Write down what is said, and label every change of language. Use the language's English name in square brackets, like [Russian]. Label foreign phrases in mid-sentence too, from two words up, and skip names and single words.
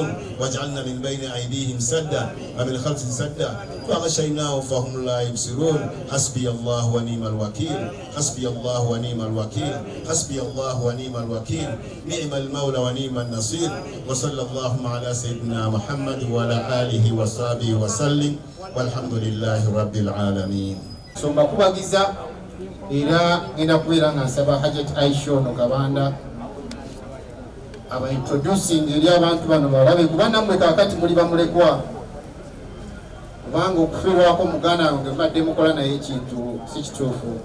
[Arabic] واجعلنا من بين أيديهم سدا ومن خلفهم سدا فأغشيناه فهم لا يبصرون. حسبي الله ونعم الوكيل، حسبي الله ونعم الوكيل، حسبي الله ونعم الوكيل، نعم المولى ونعم النصير. وصلى اللهم على سيدنا محمد وعلى آله وصحبه وسلم، والحمد لله رب العالمين. [Ganda] So mbakubagiza era ngenda kubeera nga nsaba Hajjat Aisha ono Kabanda aba introducing eri abantu bano balabe kuba nammwe kaakati muli bamulekwa, kubanga okufiirwako muganda wange mbadde mukola naye ekintu si kituufu.